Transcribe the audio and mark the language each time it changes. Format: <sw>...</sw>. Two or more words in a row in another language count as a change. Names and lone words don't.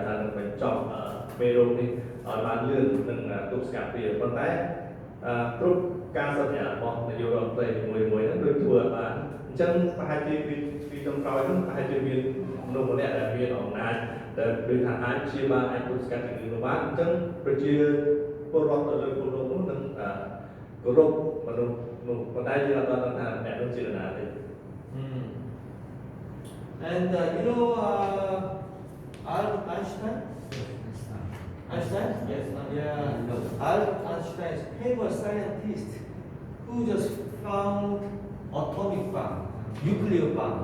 <km>ថានឹងបញ្ចប់មេរោគនេះឲ្យបានលឿននិងទប់ស្កាត់វាប៉ុន្តែគ្រប់ការសន្យារបស់នយោបាយរដ្ឋមន្ត្រីមួយហ្នឹងដូចធ្វើឲ្យបានអញ្ចឹងប្រហែលជាពីចុងក្រោយហ្នឹងប្រហែលជាមានមនុស្សម្នាក់ដែលមានអំណាចដែលដូចថាអាចព្យាបាលអាចទប់ស្កាត់ជំងឺនោះបានអញ្ចឹងប្រជាពលរដ្ឋទៅលើពលរដ្ឋនោះនឹងគោរពមនុស្សនោះប៉ុន្តែយើងអត់ដឹងថាអ្នកនោះជានរណាទេ</km> <en>And you know Albert Einstein? Einstein? Yes. Yeah. Albert Einstein is a famous scientist who just found atomic bomb, nuclear bomb.</en>